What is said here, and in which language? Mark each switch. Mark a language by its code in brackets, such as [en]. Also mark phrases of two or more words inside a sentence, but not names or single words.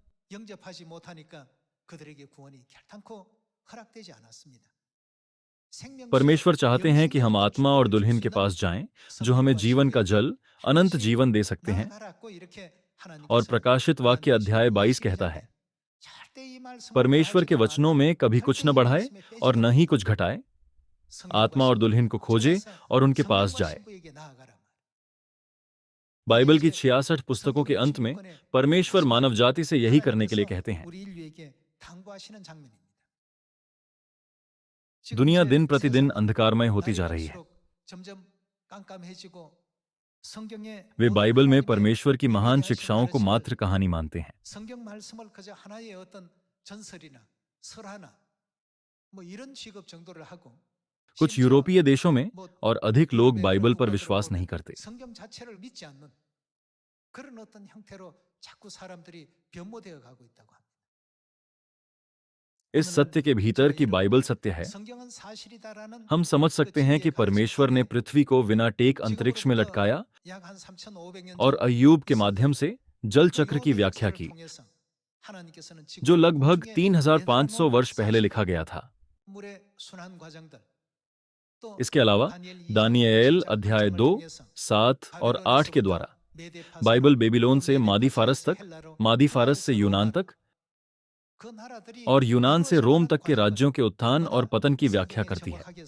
[hi] परमेश्वर चाहते हैं कि हम आत्मा और दुल्हन के पास जाएं, जो हमें जीवन का जल, अनंत जीवन दे सकते हैं। और प्रकाशित वाक्य अध्याय 22 कहता है, [ko] 이 말씀을 [hi] परमेश्वर के [ko] 가지고 [hi] वचनों में कभी कुछ न बढ़ाए और न ही कुछ घटाए। आत्मा और दुल्हन को खोजे और उनके पास जाए। बाइबल की 66 पुस्तकों के अंत में परमेश्वर मानव जाति से यही करने के लिए कहते हैं। दुनिया दिन प्रतिदिन अंधकारमय होती जा रही है। वे बाइबल में परमेश्वर की महान शिक्षाओं को मात्र कहानी मानते हैं। [ko] 성경 말씀을 그저 하나의 어떤 전설이나 설화나 뭐 이런 취급 정도를 하고 [hi] कुछ यूरोपीय देशों में और अधिक लोग बाइबल पर विश्वास नहीं करते। [ko] 성경 자체를 믿지 않는 그런 어떤 형태로 자꾸 사람들이 변모되어 가고 있다고 합니다. [hi] इस सत्य के भीतर कि बाइबल सत्य है, [ko] 성경은 사실이다라는 [hi] हम समझ सकते हैं कि परमेश्वर ने पृथ्वी को बिना टेक अंतरिक्ष में लटकाया [ko] 약한 3,500년 [hi] और अय्यूब के माध्यम से जल चक्र की व्याख्या की, जो लगभग 3,500 वर्ष पहले लिखा गया था। इसके अलावा दानियेल अध्याय 2, 7 और 8 के द्वारा बाइबल बेबीलोन से मादी फारस तक, मादी फारस से यूनान तक और यूनान से रोम तक के राज्यों के उत्थान और पतन की व्याख्या करती है।